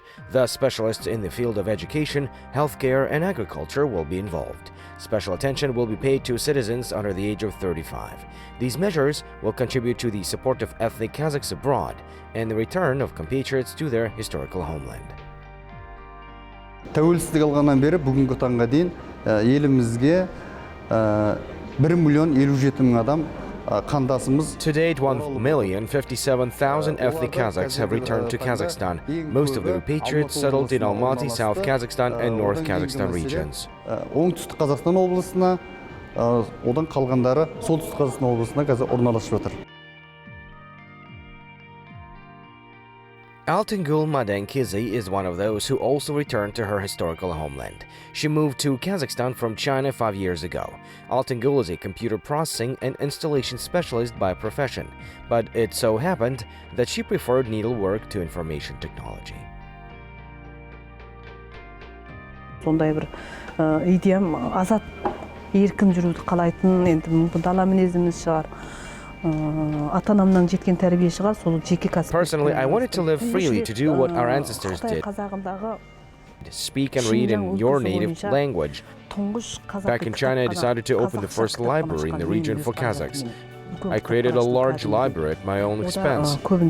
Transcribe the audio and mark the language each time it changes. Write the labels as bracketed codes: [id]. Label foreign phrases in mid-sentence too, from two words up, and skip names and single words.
[en] Thus, specialists in the field of education, healthcare, and agriculture will be involved. Special attention will be paid to citizens under the age of 35. These measures will contribute to the support of ethnic Kazakhs abroad and the return of compatriots to their historical homeland. [kk] Тәуелсіздік алғаннан бері бүгінгі таңға дейін елімізге 1,057,000 адам [en] To date, 1,057,000 ethnic Kazakhs have returned to Kazakhstan. Most of the repatriates settled in Almaty, South Kazakhstan, and North Kazakhstan regions. [kk] Оңтүстік Қазақстан облысына, одан қалғандары солтүстік Қазақстан облысына қазір орналасып жатыр. [en] Altyngul Madenkyzy is one of those who also returned to her historical homeland. She moved to Kazakhstan from China 5 years ago. Altyngul is a computer processing and installation specialist by profession, but it so happened that she preferred needlework to information technology. [kk] Сондай бір идеям азат еркін жүруді қалайтын, енді мүмкін дала мінезіміз шығар. [en] Personally, I wanted to live freely, to do what our ancestors did. Speak and read in your native language. Back in China, I decided to open the first library in the region for Kazakhs. I created a large library at my own expense.